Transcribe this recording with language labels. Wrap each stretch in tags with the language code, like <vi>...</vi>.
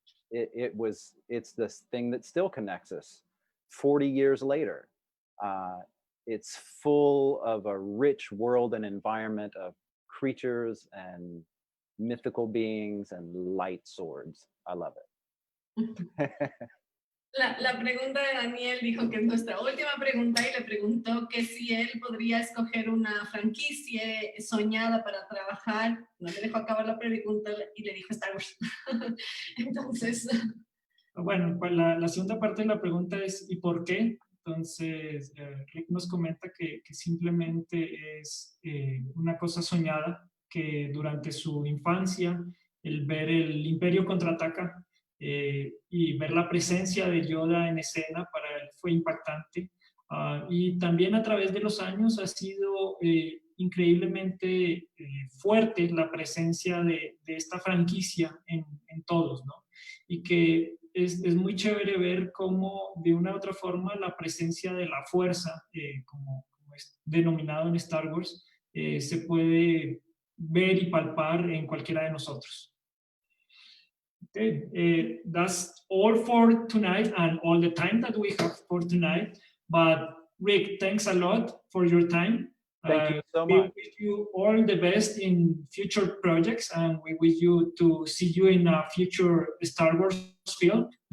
<en>It's this thing that still connects us 40 years later. It's full of a rich world and environment of creatures and mythical beings and light swords. I love it.</en> <es>La pregunta de Daniel dijo que es nuestra última pregunta y le preguntó que si él podría escoger una franquicia soñada para trabajar. No le dejó acabar la pregunta y le dijo Star Wars. Entonces... Bueno, pues la segunda parte de la pregunta es ¿y por qué? Entonces, Rick nos comenta que simplemente es una cosa soñada, que durante su infancia, el ver el Imperio contraataca y ver la presencia de Yoda en escena para él fue impactante. Y también a través de los años ha sido increíblemente fuerte la presencia de esta franquicia en todos, ¿no? Y que es muy chévere ver cómo de una u otra forma la presencia de la fuerza, como es denominado en Star Wars, se puede ver y palpar en cualquiera de nosotros.</es> <en>Okay, that's all for tonight and all the time that we have for tonight. But Rick, thanks a lot for your time. Thank you so We much. wish you all the best in future projects, and we wish you to see you in a future Star Wars film.</en>